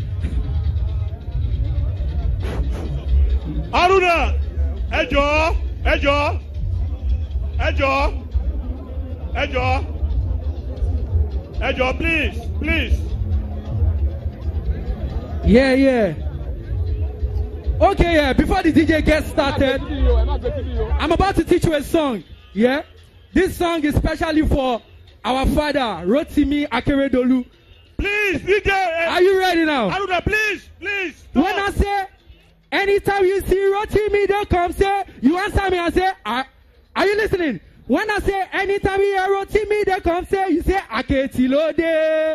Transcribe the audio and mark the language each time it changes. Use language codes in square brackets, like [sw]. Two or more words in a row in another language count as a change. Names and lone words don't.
[en] Aruna, Ejo, please. Yeah. Okay, yeah, before the DJ gets started, I'm about to teach you a song, yeah? This song is specially for our father, Rotimi Akeredolu. Please, DJ. Are you ready now? Aruna, please. When I say, anytime you see Rotimi, don't come say, you answer me and say, are you listening? When I say, anytime you hear Rotimi, don't come say, you say, Aketilode.